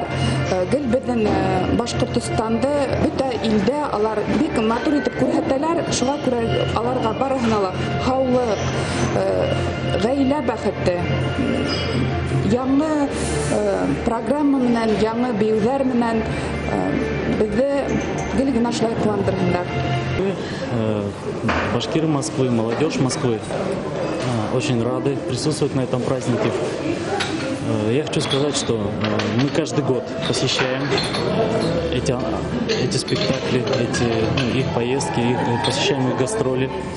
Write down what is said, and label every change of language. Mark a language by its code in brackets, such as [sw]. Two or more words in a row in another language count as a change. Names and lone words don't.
[ba] Гел беҙҙең Башҡортостанды бөтә илдә алар бик матур итеп күрһәтәләр. Шуға күрә аларға барыһына ла һаулыҡ, ғаилә бәхете, яңы программа менән, яңы бейеүҙәр менән беҙҙе гел генә шулай ҡыуандырһындар. [ru] Башкиры Москвы, молодежь Москвы очень рады присутствовать на этом празднике. Я хочу сказать, что мы каждый год посещаем эти спектакли, их поездки, посещаем их гастроли.